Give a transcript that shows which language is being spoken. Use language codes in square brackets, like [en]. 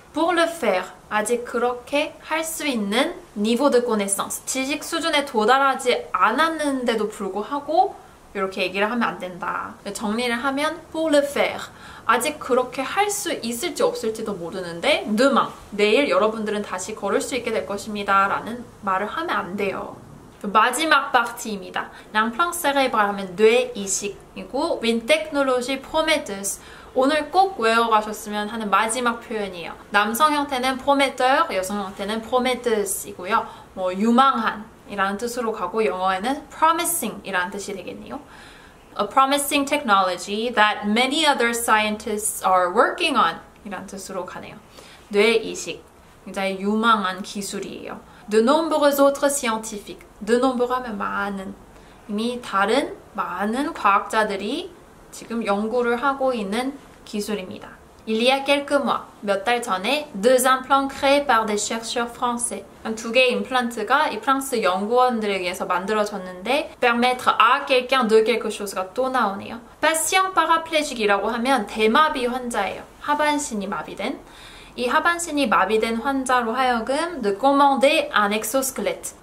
[fr] Pour le faire, [ko] 아직 그렇게 할 수 있는 [fr] niveau de connaissance, [ko] 지식 수준에 도달하지 않았는데도 불구하고 이렇게 얘기를 하면 안 된다. 정리를 하면 [fr] pour le faire, [ko] 아직 그렇게 할 수 있을지 없을지도 모르는데 demain, 내일 여러분들은 다시 걸을 수 있게 될 것입니다. 라는 말을 하면 안 돼요. 마지막 파트입니다. [fr] l'implant cérébral [ko] 하면 뇌 이식이고 [fr] une technologie prometteuse. [ko] 오늘 꼭 외워가셨으면 하는 마지막 표현이에요. 남성 형태는 prometteur, 여성 형태는 prometteus이고요. 뭐 유망한 이라는 뜻으로 가고 영어에는 promising 이라는 뜻이 되겠네요. [en] A promising technology that many other scientists are working on [ko] 이라는 뜻으로 가네요. 뇌 이식, 굉장히 유망한 기술이에요. [fr] De nombreux autres scientifiques, [ko] de nombreux 하면 많은, 이미 다른 많은 과학자들이 지금 연구를 하고 있는 기술입니다. [fr] Il y a quelques mois, [ko] 몇 달 전에 [fr] deux implants créés par des chercheurs français. [ko] 두 개의 임플란트가 이 프랑스 연구원들에 의해서 만들어졌는데 [fr] permettre à quelqu'un de quelque chose [ko] 가 또 나오네요. [fr] patient paraplégique [ko] 이라고 하면 대마비 환자예요. 하반신이 마비된. 이 하반신이 마비된 환자로 하여금 [fr] de commander un exosquelette.